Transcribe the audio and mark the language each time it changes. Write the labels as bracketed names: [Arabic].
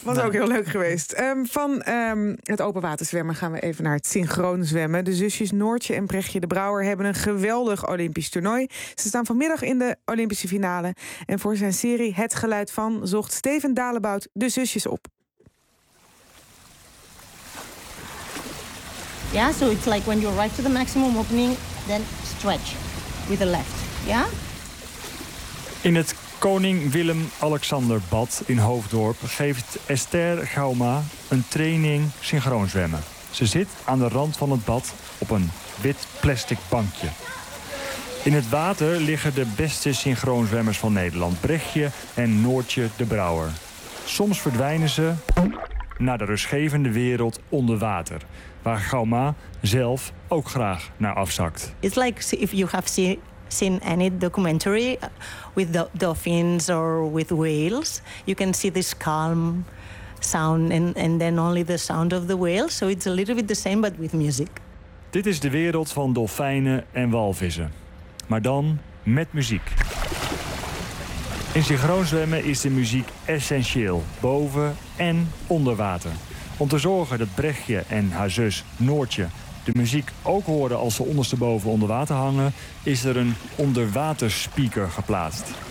[Dutch] Was ook heel leuk geweest. Van het open water zwemmen gaan we even naar het synchroon zwemmen. De zusjes Noortje en Brechtje de Brouwer hebben een geweldig Olympisch toernooi. Ze staan vanmiddag in de Olympische finale. En voor zijn serie Het Geluid Van zocht Steven Dalebout de zusjes op. [English] Yeah, so it's like when you're right to the maximum opening, then stretch with the left. Yeah? [Dutch] In het Koning Willem-Alexander Bad in Hoofddorp geeft Esther Gauma een training synchroon zwemmen. Ze zit aan de rand van het bad op een wit plastic bankje. In het water liggen de beste synchroonzwemmers van Nederland. Brechtje en Noortje de Brouwer. Soms verdwijnen ze naar de rustgevende wereld onder water, waar Gauma zelf ook graag naar afzakt. [English] It's like if you have seen any documentary with the dolphins or with whales, you can see this calm sound and then only the sound of the whale. So it's a little bit the same, but with music. [Dutch] Dit is de wereld van dolfijnen en walvissen, maar dan met muziek. In synchroonzwemmen is de muziek essentieel, boven en onder water. Om te zorgen dat Brechtje en haar zus Noortje de muziek ook horen als ze ondersteboven onder water hangen, is er een onderwaterspeaker geplaatst.